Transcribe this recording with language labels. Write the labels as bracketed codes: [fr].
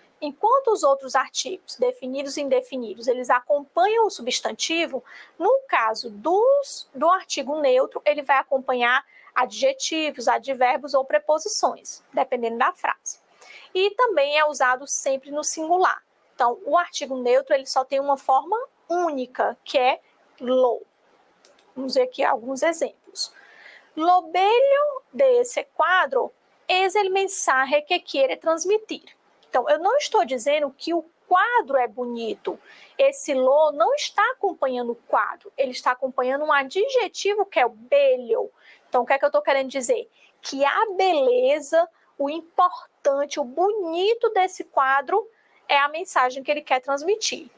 [pt] Enquanto os outros artigos, definidos e indefinidos, eles acompanham o substantivo, no caso do artigo neutro, ele vai acompanhar adjetivos, advérbios ou preposições, dependendo da frase. E também é usado sempre no singular. Então, o artigo neutro ele só tem uma forma única, que é lo. Vamos ver aqui alguns exemplos. [es] Lo bello de ese cuadro es el mensaje que quiere transmitir. [pt] Então, eu não estou dizendo que o quadro é bonito. Esse lo não está acompanhando o quadro, ele está acompanhando um adjetivo que é o bello. Então, o que é que eu estou querendo dizer? Que a beleza, o importante, o bonito desse quadro é a mensagem que ele quer transmitir.